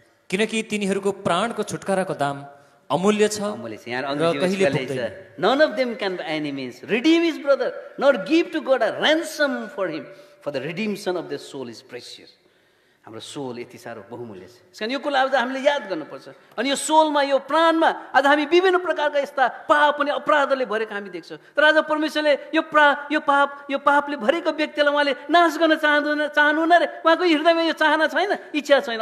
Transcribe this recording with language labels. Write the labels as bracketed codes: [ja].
[ne] किनकि तिनीहरूको प्राणको छुटकाराको दाम अमूल्य छ अमूल्य छ। यहाँ र कहिले [en] अंग्रेजी छ none of them can by any means redeem his brother nor give to God a ransom for him for the redemption of the soul is precious. [ne] हाम्रो सोल यति साह्रो बहुमूल्य छ। यसकारण यो कुरा आज हामीले याद गर्नुपर्छ। अनि यो सोलमा यो प्राणमा आज हामी विभिन्न प्रकारका यस्ता पाप अनि अपराधले भरेका हामी देख्छौँ। तर आज परमेश्वरले यो पापले भरेको व्यक्तिलाई उहाँले नाश गर्न चाहनुहुन्न रे। उहाँको हृदयमा यो चाहना छैन, इच्छा छैन।